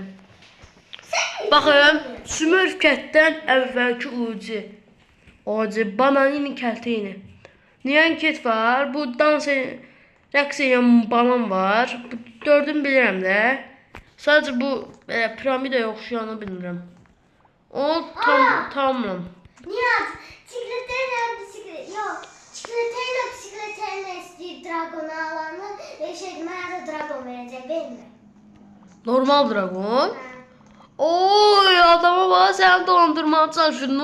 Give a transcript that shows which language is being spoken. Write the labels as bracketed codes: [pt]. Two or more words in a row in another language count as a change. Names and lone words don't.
[az] Baxın, Smurfcatdən əvvəlki OG. Bananini kəlteyini. Niyan ket var, bu rəqs edən banan var. Bu 4'ünü bilirəm də. Sadəcə bu piramidaya oxşayanı bilmirəm. [tr] O tamam. Nihat, çikleteyle bisiklet, yok. Çikleteyle bisikleteyle isteyip Dragon'u alanı bana da Dragon verecek değil mi? Normal Dragon. Oy adama bak sen dolandırmaya çalışıyorsun.